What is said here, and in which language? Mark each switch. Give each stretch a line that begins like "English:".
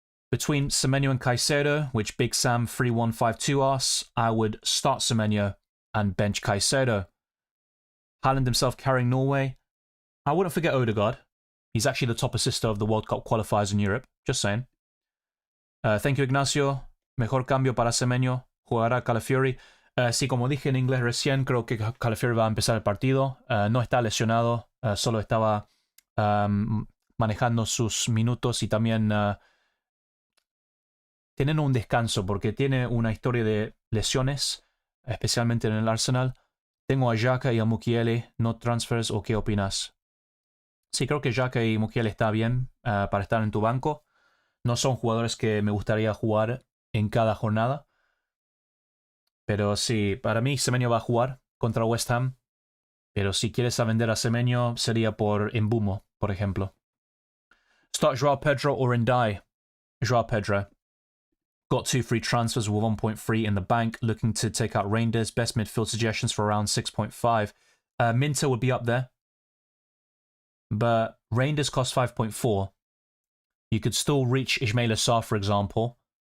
English: Between Semenyo and Caicedo, which Big Sam 3152 asks, I would start Semenyo and bench Caicedo. Haaland himself carrying Norway. I wouldn't forget Odegaard. He's actually the top assister of the World Cup qualifiers in Europe. Just saying. Thank you, Ignacio.
Spanish: Mejor cambio para Semenyo. Jugará Calafiori. Sí, como dije en inglés recién, creo que Calafiori va a empezar el partido. No está lesionado. Solo estaba manejando sus minutos y también teniendo un descanso porque tiene una historia de lesiones, especialmente en el Arsenal. Tengo a Xhaka y a Mukiele,
English: no transfers,
Spanish: ¿o qué opinas? Sí, creo que Xhaka y Mukiele está bien para estar en tu banco. No son jugadores que me gustaría jugar en cada jornada. Pero sí, para mí Semenyo va a jugar contra West Ham. Pero si quieres a vender a Semenyo, sería por Mbumo, por ejemplo.
English: Start Joao Pedro or Ndai. Joao Pedro. Got 2 free transfers with 1.3 in the bank. Looking to take out Reinders. Best midfield suggestions for around 6.5. Minter would be up there. But Reinders cost 5.4. You could still reach Ismail Assar, for example.